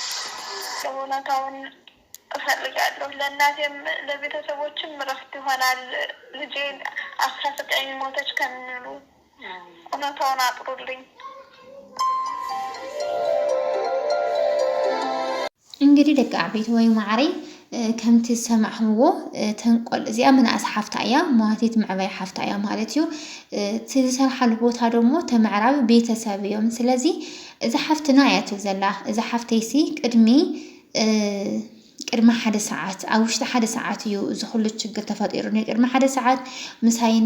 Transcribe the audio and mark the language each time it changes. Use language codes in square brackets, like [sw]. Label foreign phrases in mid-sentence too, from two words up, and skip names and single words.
[am] ለእውነታውን እፈልጋለሁ። ለእናቴም ለቤተሰቦችም እረፍት ይሆናል። ልጄ 19 ሞተች ከሚሉ እውነታውን አጥሩልኝ። [ti] እንግዲህ ደቂ ዓበይቲ ወይ ማዕሪ ከምቲ ሰማዕምዎ ተንቆል እዚኣ ምንኣስ ሓፍታ እያ መዋቲት ምዕባይ ሓፍታ እያ ማለት እዩ። እቲ ዝሰርሓሉ ቦታ ደግሞ ተምዕራቢ ቤተሰብ እዮም። ስለዚ እዚ ሓፍትና እያ ትብል ዘላ። እዚ ሓፍተይሲ ቅድሚ 1 ሰዓት ኣብ ውሽጢ 1 ሰዓት እዩ እዚ ኩሉ ችግር ተፈጢሩ። ቅድሚ 1 ሰዓት ምሳይና